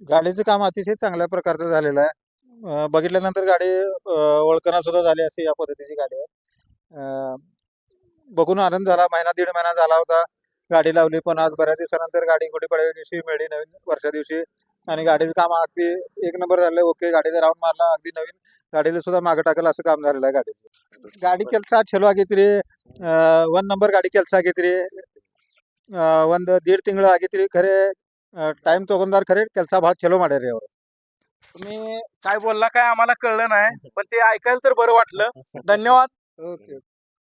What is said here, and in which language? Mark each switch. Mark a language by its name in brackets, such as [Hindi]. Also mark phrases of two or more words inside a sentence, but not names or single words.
[Marathi] गाडीचं काम अतिशय चांगल्या प्रकारचं झालेलं आहे. बघितल्यानंतर गाडी ओळखणं सुद्धा झाली अशी या पद्धतीची गाडी आहे. बघून आनंद झाला. दीड महिना झाला होता गाडी लावली, पण आज बऱ्याच दिवसानंतर गाडी गुढीपाडव्या दिवशी मिळली, नवीन वर्षा दिवशी. आणि गाडीचं काम अगदी एक नंबर झालं. ओके, गाडीचा राऊंड मारला, अगदी नवीन गाडीला सुद्धा मागे टाकल असं काम झालेलं आहे गाडीचं. [Kannada] गाडी ಕೆಲಸ ಚಲೋ ಆಗೈತ್ರಿ. ಒಂದ್ ನಂಬರ್ ಗಾಡಿ ಕೆಲಸ ಆಗೈತ್ರಿ. ಒಂದ್ ದೀಡ್ ತಿಂಗಳು ಆಗೈತ್ರಿ. ಖರೆ टाइम तಗೊಂಡಾರ, ಖರೆ ಕೆಲಸ ಭಾಳ ಚಲೋ ಮಾಡ್ಯಾರಿ ಅವರು. [Marathi] तुम्ही काय बोलला काय आम्हाला कळलं नाही, पण ते ऐकायला तर बरं वाटलं. धन्यवाद. ओके.